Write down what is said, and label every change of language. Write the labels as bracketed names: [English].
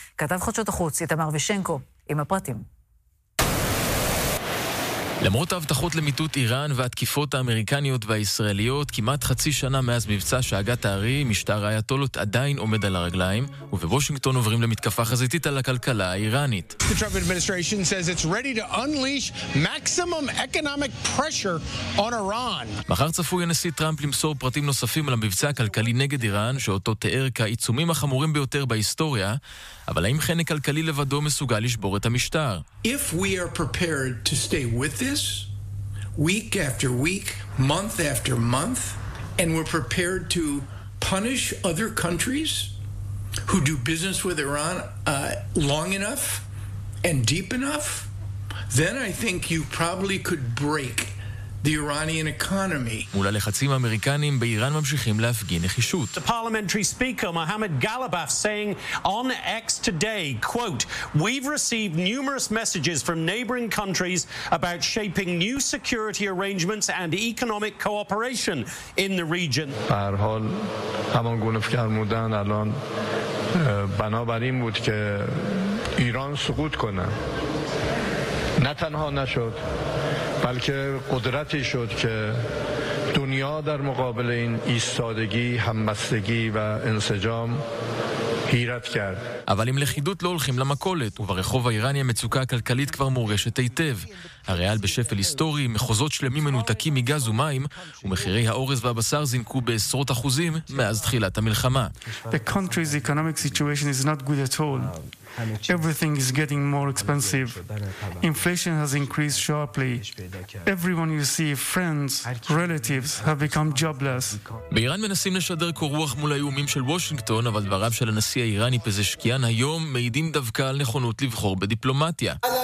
[Hebrew] כתב חדשות החוץ איתמר וישנקו עם הפרטים. למרות ההבטחות למיטוט איראן והתקיפות האמריקניות והישראליות, כמעט חצי שנה מאז מבצע שהגת הארי, משטר האייתולות עדיין עומד על הרגליים, ובוושינגטון עוברים למתקפה חזיתית על הכלכלה האיראנית. [English] The Trump administration says it's ready to unleash maximum economic pressure on Iran. [Hebrew] מחר צפוי הנשיא טראמפ למסור פרטים נוספים על המבצע הכלכלי נגד איראן, שאותו תיאר כעיצומים החמורים ביותר בהיסטוריה, אבל האם חנק כלכלי לבדו מסוגל לשבור את המשטר? [English] If we are prepared to stay with this week after week, month after month, and we're prepared to punish other countries who do business with Iran long enough and deep enough, then I think you probably could break the Iranian economy. [Hebrew] מול הלחצים האמריקנים באיראן ממשיכים להפגין נחישות. [English] The parliamentary speaker Mohammad Ghalibaf saying on X today, quote, "We've received numerous messages from neighboring countries about shaping new security arrangements and economic cooperation in the region." [Persian] هر حال همان گونه فرمودن الان بنابر این بود که ایران سقوط کنه. نه تنها نشد بلکه قدرتی شد که دنیا در مقابل این ایستادگی همبستگی و انسجام حیرت کرد. [Hebrew] אבל אם לחידות לא הולכים למכולת, וברחוב האיראני המצוקה הכלכלית כבר מורשת היטב. הריאל בשפל היסטורי, מחוזות שלמים מנותקים מגז ומים, ומחירי האורז והבשר זינקו בעשרות אחוזים מאז תחילת המלחמה. [English] The country's economic situation is not good at all. Everything is getting more expensive. Inflation has increased sharply. Everyone you see, friends, relatives, have become jobless. [Hebrew] באיראן מנסים לשדר קורוח מול האיומים של וושינגטון, אבל דבריו של הנשיא האיראני פזשקי היום מעידים דווקא על נכונות לבחור בדיפלומטיה.